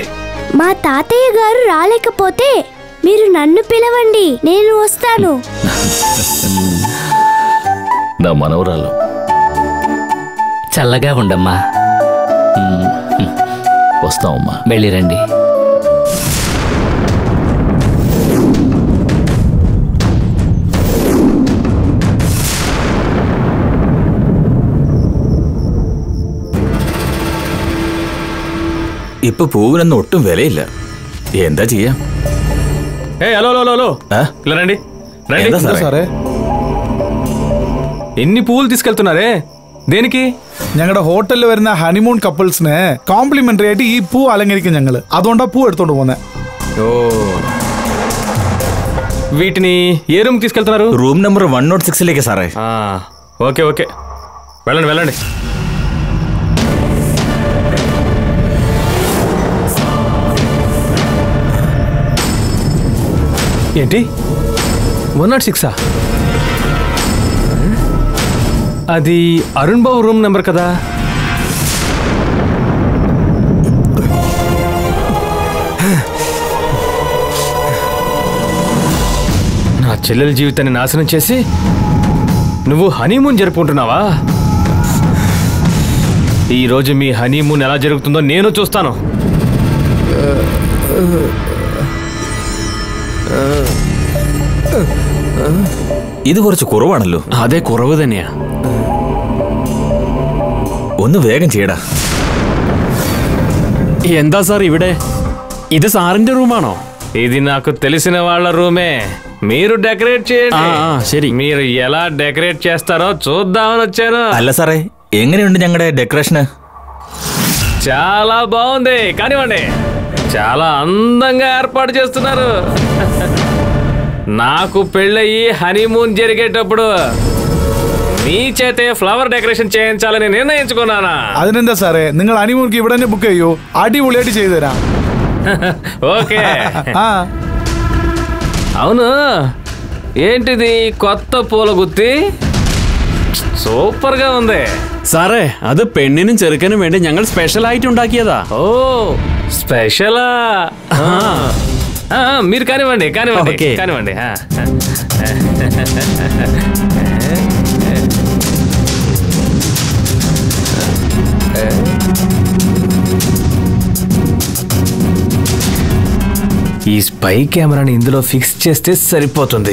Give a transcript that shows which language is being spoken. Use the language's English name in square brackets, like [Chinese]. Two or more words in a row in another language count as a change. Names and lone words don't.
[Telugu] మా తాతయ్య గారు రాలేకపోతే మీరు నన్ను పిలవండి, నేను వస్తాను. నా మనవరాలు. చల్లగా ఉండమ్మా. వస్తామమ్మా. వెళ్ళిరండి. [Malayalam] ഇപ്പൊ പൂവിനൊന്നും ഒട്ടും വിലയില്ല. എന്താ ചെയ്യാ? [Telugu] హలో ఇలా రండి రండి. [Malayalam] സാറേ, [Telugu] ఎన్ని పువ్వులు తీసుకెళ్తున్నారే? దేనికి? [Malayalam] ഞങ്ങളുടെ ഹോട്ടലിൽ വരുന്ന [English] honeymoon couples [Malayalam] കോംപ്ലിമെന്ററി ആയിട്ട് ഈ പൂ അലങ്കരിക്കും ഞങ്ങള്. അതുകൊണ്ടാ പൂ എടുത്തോണ്ട് പോന്നെ. [Telugu] ఓ, వీటిని ఏ రూమ్ తీసుకెళ్తున్నారు? [Malayalam] റൂം നമ്പർ 106 സാറേ. [Telugu] ఓకే ఓకే, వెళ్ళండి వెళ్ళండి. ఏంటి 106? అది అరుణ్ బాబు రూమ్ నెంబర్ కదా? నా చెల్లెల జీవితాన్ని నాశనం చేసి నువ్వు హనీమూన్ జరుపుకుంటున్నావా? ఈరోజు మీ హనీమూన్ ఎలా జరుగుతుందో నేను చూస్తాను. [Malayalam] ഇത് കുറച്ച് കുറവാണല്ലോ. അതെ, കുറവ് തന്നെയാ. ഒന്ന് വേഗം ചെയ്യടാ. എന്താ സാർ ഇവിടെ? ഇത് സാറിന്റെ റൂമാണോ? [Telugu] ఇది నాకు తెలిసిన వాళ్ళ రూమే. మీరు డెకరేట్ చేయండి. సరే, మీరు ఎలా డెకరేట్ చేస్తారో చూద్దామని వచ్చాను. [Malayalam] അല്ല സാറേ, എങ്ങനെയുണ്ട് ഞങ്ങളുടെ ഡെക്കറേഷന്? [Telugu] చాలా బాగుంది, కానివ్వండి. చాలా అందంగా ఏర్పాటు చేస్తున్నారు. నాకు పెళ్ళయి హనీమూన్ జరిగేటప్పుడు మీ చేతే [English] flower decoration [Telugu] చేయించాలని నిర్ణయించుకున్నానా? [Malayalam] അതിനെന്താ സാറേ, നിങ്ങൾ ഹണിമൂൺക്ക് ഇവിടെ തന്നെ ബുക്ക് ചെയ്യൂ. അടിപൊളിയായിട്ട് ചെയ്തു തരാം. [Telugu] ఓకే. అవును, ఏంటిది కొత్త పూల గుత్తి? సూపర్ గా ఉంది [Malayalam] സാറേ. അത് പെണ്ണിനും ചെറുക്കനും വേണ്ടി ഞങ്ങൾ സ്പെഷ്യൽ ആയിട്ട് ഉണ്ടാക്കിയതാ. [Telugu] ఓ, స్పెషలా? మీరు కానివ్వండి కానివ్వండి కానివ్వండి. ఈ స్పై కెమెరాని ఇందులో ఫిక్స్ చేస్తే సరిపోతుంది.